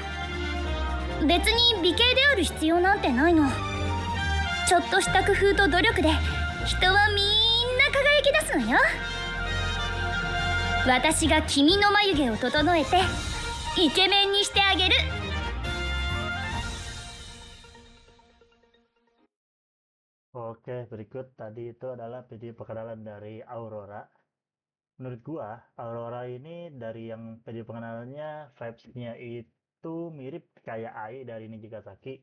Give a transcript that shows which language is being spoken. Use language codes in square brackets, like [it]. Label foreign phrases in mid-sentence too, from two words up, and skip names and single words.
[ja] 別に美形である必要なんてないの。ちょっとした工夫と努力で人はみんな輝き出すのよ。私が君の眉毛を整えてイケメンにしてあげる。 [id] Oke, berikut tadi itu adalah video perkenalan dari Aurora. Menurut gua, Aurora ini dari yang video pengenalannya, vibes-nya itu mirip kayak Ai dari Nijigasaki.